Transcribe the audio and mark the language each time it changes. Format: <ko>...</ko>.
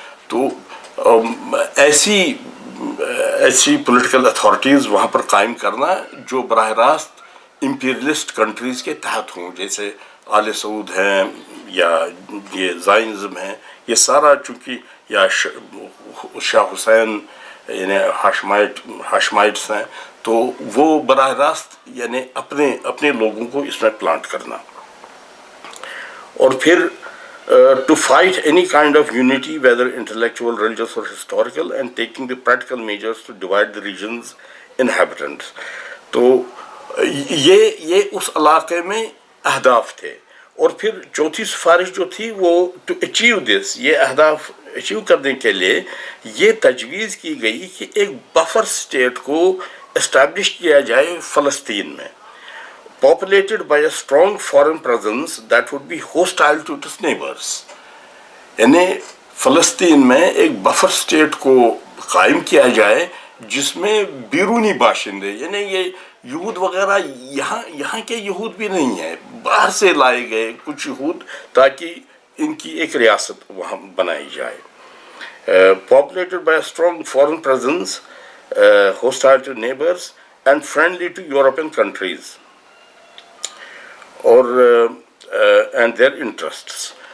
<hi>तो ऐसी political authorities वहाँ पर कायम करना जो बराह रास्त इंपीरियलिस्ट कंट्रीज़ के तहत हों, जैसे आले सऊद हैं या ये ज़ायनिज़्म है, ये सारा चूँकि या शाह हुसैन यानी हाशमाइट्स हैं, तो वो बराह रास्त यानी अपने लोगों को इसमें प्लांट करना। और फिर</hi> <en>to fight any kind of unity, whether intellectual, religious or historical, and taking the practical measures to divide the region's inhabitants.</en> <hi>तो ये उस इलाके में अहदाफ थे। और फिर चौथी सिफारिश जो थी वो</hi> <en>to achieve this,</en> <hi>ये अहदाफ अचीव करने के लिए ये तजवीज़ की गई कि एक बफर स्टेट को इस्टेब्लिश किया जाए फ़लस्तीन में,</hi> <en>populated by a strong foreign presence that would be hostile to its neighbors.</en> <hi>यानी फ़लस्तीन में एक बफर स्टेट को कायम किया जाए जिसमें बैरूनी बाशिंदे, यानी ये यहूद वगैरह यहाँ के यहूद भी नहीं है, बाहर से लाए गए कुछ यहूद, ताकि इनकी एक रियासत वहाँ बनाई जाए।</hi> <en>Populated by a strong foreign presence, hostile to neighbors and friendly to European countries</en> <hi>और</hi> <en>And their interests.</en>